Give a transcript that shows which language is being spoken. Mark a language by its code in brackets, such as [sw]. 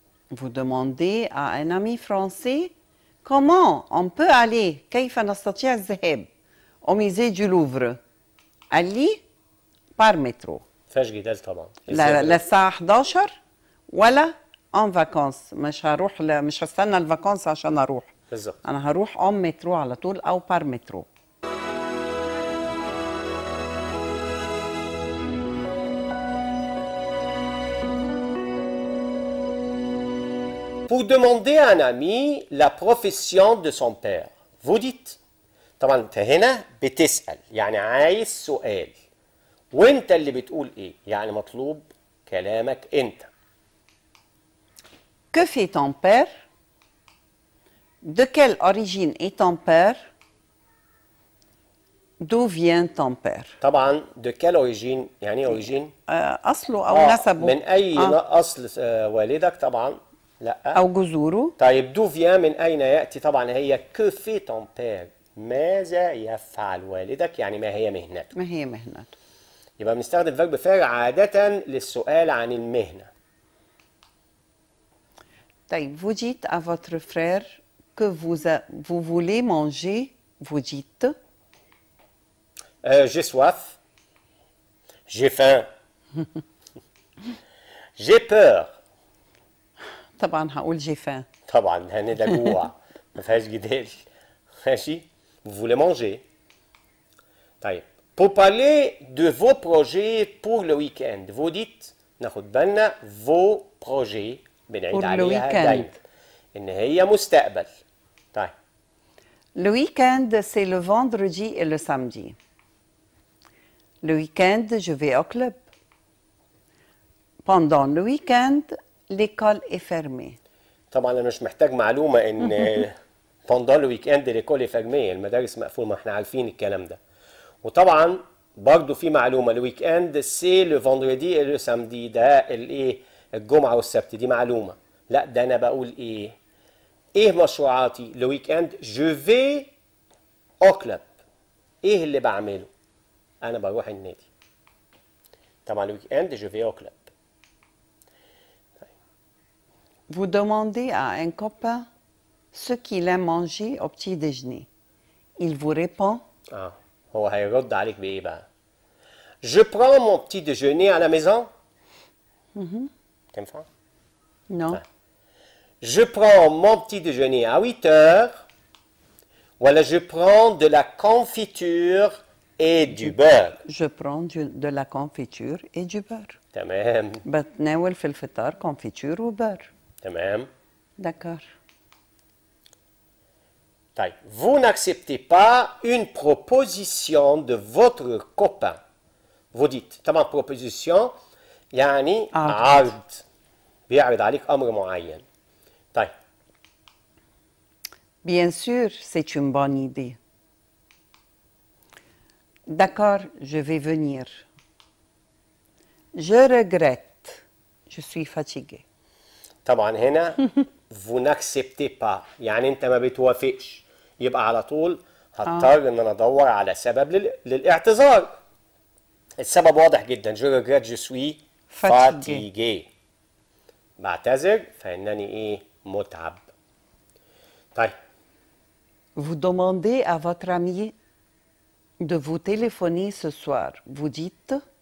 [fr] Vous demandez à un ami français comment on peut aller [ar] كيف نستطيع الذهاب [fr] au musée du Louvre. [ar] قال لي [fr] par métro. [ar] فيهاش جدال طبعا. للساعة 11 ولا [fr] en vacances. [ar] مش هستنى الفاكونس عشان اروح. بالظبط. انا هروح [fr] en métro [ar] على طول او [fr] par métro. Pour demander à un ami la profession de son père, vous dites. [ar] طبعا انت هنا بتسأل, يعني عايز سؤال. وانت اللي بتقول ايه؟ يعني مطلوب كلامك انت. [fr] Que fait ton père? De quelle origine est ton père? D'où vient ton père? [ar] طبعا [fr] de quelle origine, [ar] يعني ايه [fr] origine؟ [ar] أصله أو نسبه. من أي أصل والدك طبعا. لا. أو جذوره. طيب [fr] d'où vient, [ar] من أين يأتي؟ طبعا هي [fr] que fait ton père؟ [ar] ماذا يفعل والدك؟ يعني ما هي مهنته؟ ما هي مهنته. يبقى بنستخدم فيرب فعل عادة للسؤال عن المهنة. [fr] طيب, vous dites à votre frère que vous voulez manger, vous dites j'ai soif, j'ai faim, j'ai peur. [ar] طبعا هقول [fr] j'ai faim. [ar] طبعا لأن ده جوع, ما فيهاش جدال. ماشي. [fr] Vous voulez manger. طيب, pour parler de vos projets pour le week-end, vous dites, [ar] ناخد بالنا vos projets بنعيد عليها دايما إن هي مستقبل. طيب. [fr] Le week-end, c'est le vendredi et le samedi. Le week-end, je vais au club. Pendant le week-end, l'école est fermée. [ar] طبعا أنا مش محتاج معلومة إن [fr] pendant le week-end l'école est fermée, [ar] المدارس مقفولة, ما احنا عارفين الكلام ده. وطبعا برضه في معلومة, [fr] le week-end c'est le vendredi et le samedi, [ar] ده الايه, الجمعة والسبت, دي معلومة. لا, ده أنا بقول إيه مشروعاتي؟ [fr] le week-end je vais au club. [ar] إيه اللي بعمله؟ أنا بروح النادي. طبعا [fr] le week-end je vais au club. Vous demandez à un copain ce qu'il aime manger au petit déjeuner. Il vous répond [ar] هو هيرد عليك بإيه بقى؟ [fr] Je prends mon petit déjeuner à la maison. [ar] تنفع؟ [fr] Non. Je prends mon petit déjeuner à 8 heures. [ar] ولا [fr] je prends de la confiture et du beurre. Je prends de la confiture et du beurre. [ar] تمام. بتناول في الفطار confiture وبر. تمام. [fr] D'accord. طيب, vous n'acceptez pas une proposition de votre copain. Vous dites, [ar] طبعا proposition يعني عرض, بيعرض عليك أمر معين. طيب. [fr] Bien sûr, c'est une bonne idée. D'accord, je vais venir. Je regrette. Je suis fatiguée. [ar] طبعا هنا [fr] vous n'acceptez pas, [ar] يعني أنت ما بتوافقش. يبقى على طول هضطر إن أنا أدور على سبب للاعتذار. السبب واضح جدا. [fr] Je regrette, je suis fatigué. [ar] بعتذر فإنني إيه؟ متعب. طيب. [fr] Vous demandez à votre ami de vous téléphoner ce soir. Vous dites